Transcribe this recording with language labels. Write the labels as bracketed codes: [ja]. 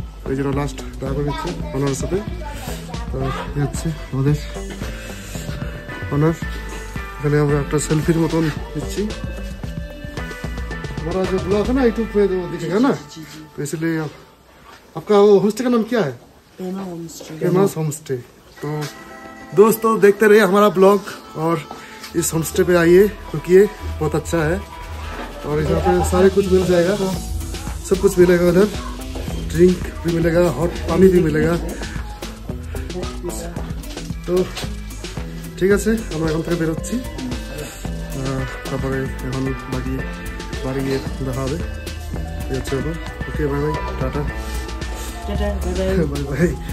[bn] এই জন্য লাস্ট দেখা করে নিচ্ছে অনারের সাথে। তো হচ্ছে আমাদের অনার, এখানে আমরা একটা সেলফির মতন নিচ্ছি। [hi] हमारा जो ब्लॉग है ना यूट्यूब पे वो दिखेगा ना, तो इसलिए आपका वो होमस्टे का नाम क्या है? Famous homestay. तो दोस्तों देखते रहिए हमारा ब्लॉग और इस होमस्टे पे आइए, रुकिए, बहुत अच्छा है। और यहाँ पे सारे कुछ मिल जाएगा, सब कुछ मिलेगा उधर, ड्रिंक भी मिलेगा, हॉट पानी भी मिलेगा। [bn] তো ঠিক আছে, আমরা এখন থেকে বেরোচ্ছি, তারপরে এখন বাড়ি গিয়ে দেখা হবে। ঠিক আছে, ওকে, bye bye, tata, bye bye.